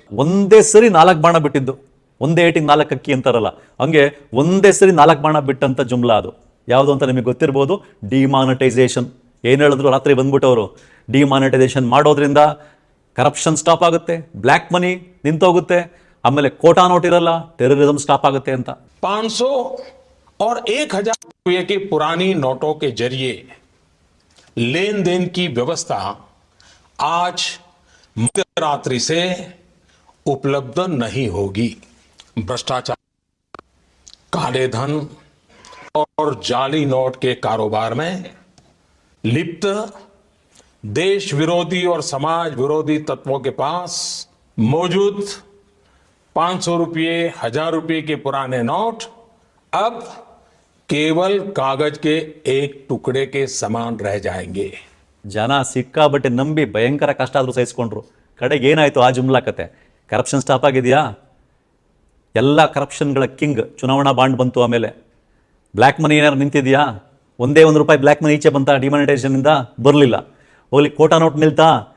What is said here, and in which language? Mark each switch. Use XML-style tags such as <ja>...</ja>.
<kn>ಒಂದೇ ಸರಿ 4 ಬಾಣ ಬಿಟ್ಟಿದ್ದು, ಒಂದೇ ಏಟಿಗೆ 4 ಅಕ್ಕಿ ಅಂತಾರಲ್ಲ, ಹಂಗೆ ಒಂದೇ ಸರಿ 4 ಬಾಣ ಬಿಟ್ಟಂಥ ಜುಮ್ಲಾ. ಅದು ಯಾವುದು ಅಂತ ನಿಮಗೆ ಗೊತ್ತಿರ್ಬೋದು, ಡಿಮಾನಿಟೈಸೇಷನ್. ಏನು ಹೇಳಿದ್ರು ರಾತ್ರಿ ಬಂದ್ಬಿಟ್ಟವರು, ಡಿಮಾನಿಟೈಸೇಷನ್ ಮಾಡೋದ್ರಿಂದ ಕರಪ್ಷನ್ ಸ್ಟಾಪ್ ಆಗುತ್ತೆ, ಬ್ಲ್ಯಾಕ್ ಮನಿ ನಿಂತೋಗುತ್ತೆ, ಆಮೇಲೆ ಕೋಟಾ ನೋಟ್ ಇರಲ್ಲ, ಟೆರರಿಸಂ ಸ್ಟಾಪ್ ಆಗುತ್ತೆ ಅಂತ.</kn> <hi>500 और 1000 रुपये की पुरानी नोटों के जरिए लेन देन की व्यवस्था आज मध्यरात्रि से उपलब्ध नहीं होगी. भ्रष्टाचार, काले धन और जाली नोट के कारोबार में लिप्त देश विरोधी और समाज विरोधी तत्वों के पास मौजूद 500 रुपये, 1000 रुपये के पुराने नोट अब केवल कागज के एक टुकड़े के समान रह जाएंगे।</hi> <kn>ಜನ ಸಿಕ್ಕಾಬಟ್ಟೆ ನಂಬಿ ಭಯಂಕರ ಕಷ್ಟ ಆದರೂ ಸಹಿಸ್ಕೊಂಡ್ರು. ಕಡೆಗೆ ಏನಾಯ್ತು ಆ ಜುಮ್ಲಾ ಕತೆ? ಕರಪ್ಷನ್ ಸ್ಟಾಪ್ ಆಗಿದೆಯಾ? ಎಲ್ಲ ಕರಪ್ಷನ್ಗಳ ಕಿಂಗ್ ಚುನಾವಣಾ ಬಾಂಡ್ ಬಂತು. ಆಮೇಲೆ ಬ್ಲ್ಯಾಕ್ ಮನಿ ಏನಾದ್ರು ನಿಂತಿದೆಯಾ? ಒಂದೇ ₹1 ಬ್ಲ್ಯಾಕ್ ಮನಿ ಈಚೆ ಬಂತ ಡಿಮಾನಿಟೈಸೇಷನಿಂದ? ಬರಲಿಲ್ಲ. ಹೋಗ್ಲಿ ಕೋಟಾ ನೋಟ್ ನಿಲ್ತಾ?</kn>